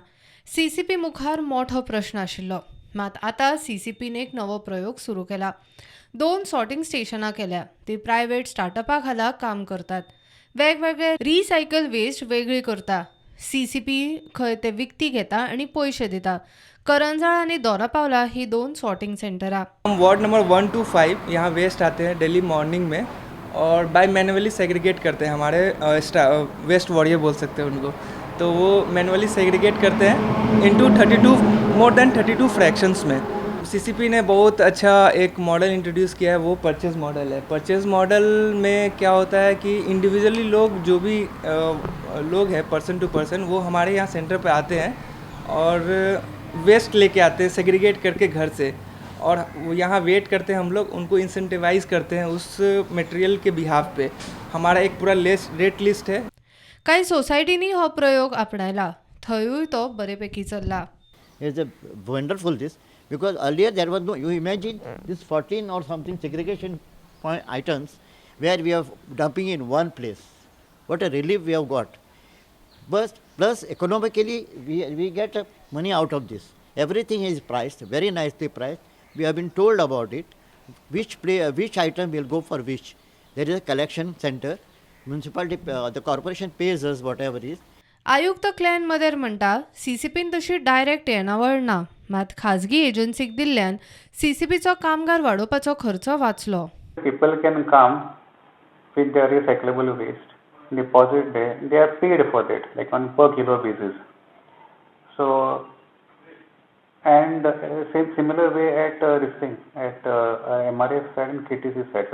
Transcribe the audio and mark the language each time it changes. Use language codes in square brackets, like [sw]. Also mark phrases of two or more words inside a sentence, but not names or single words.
[kok] CCP मुखार मोठो प्रश्न आशिल्लो, मात आतां CCPन एक नवो प्रयोग सुरू केला. 2 [en] sorting stations [kok] केल्या. ती [en] private startup [kok] खाला काम करतात. वेगवेगळे [en] recycle waste [kok] वेगळी करता. CCP खंय ते विकती घेता आनी पयशे दिता. करंजळ आनी दोनापावला ही 2 [en] sorting centers. [hi] हम वार्ड नंबर 1 to 5 यहाँ वेस्ट आते हैं [en] daily morning [hi] में और [en] by manually segregate [hi] करते हैं. हमारे [en] waste warrior [hi] बोल सकते हैं उनको. तो वो [en] manually segregate [hi] करते हैं [en] into 32 more than 32 fractions [hi] में. CCP ने बहुत अच्छा एक [en] model introduce [hi] किया है, वो [en] purchase model [hi] है. [en] purchase model [hi] में क्या होता है कि इंडिविजुअली लोग जो भी लोग हैं [en] person to person, [hi] वो हमारे यहाँ सेंटर पे आते हैं और वेस्ट लेके आते हैं सेग्रीगेट करके घर से, और यहाँ वेट करते हैं. हम लोग उनको इंसेंटिवाइज करते हैं उस मटेरियल के बिहाफ पे. हमारा एक पूरा [en] rate list [hi] है. [kok] काही सोसायटींनी हो प्रयोग आपणायला, थंयूय तो बरेपैकी चल्ला. [en] It's a wonderful this, because earlier there was no, you imagine this 14 or something segregation point items where we are dumping in one place. What a relief we have got. But plus economically we get money out of this. Everything is priced, very nicely priced. We have been told about it, which item will go for which. There is a collection center. Municipality, the corporation pays us whatever is. [kok] आयुक्त क्लॅन मदेर म्हणटा, CCPन तशी डायरेक्ट येणावळ ना, मात खाजगी एजन्सीक दिल्ल्यान CCPचो कामगार वाडोवपाचो खर्च वाचलो. [en] People can come with their recyclable waste, deposit there, they are paid for that, like on per kilo basis. So, and similar way at this thing, at MRF side and KTC side.